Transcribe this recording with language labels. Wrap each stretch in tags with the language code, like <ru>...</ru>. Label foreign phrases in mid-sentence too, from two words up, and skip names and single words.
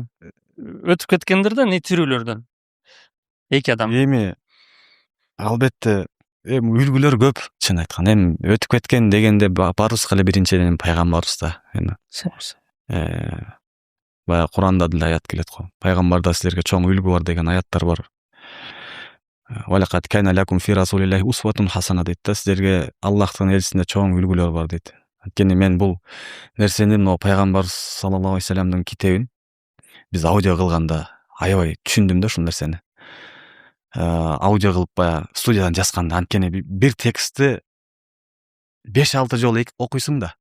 <ky>өтүп кеткендерден, тирүүлөрдөн 2 адам. Эми албетте үлгүлөр көп, чын айтканда. Эми өтүп кеткен дегенде баарыбызга эле биринчиден пайгамбарыбыз да. Баягы Куранда деле аят келет го. Пайгамбарда силерге чоң үлгү бар деген аяттар бар.</ky> <ar>لقد كان لكم في رسول الله أسوة حسنة</ar> <ky>дейт да. Силерге Аллахтын элчисинде чоң үлгүлөр бар дейт. Анткени мен бул нерсени могу пайгамбар</ky> <ar>صلى الله عليه وسلم</ar> <ky>китебин биз аудио кылганда аябай түшүндүм да ушул нерсени. Аудио кылып баягы студиядан жазганда, анткени бир текстти 5-6 жолу окуйсуң да.</ky>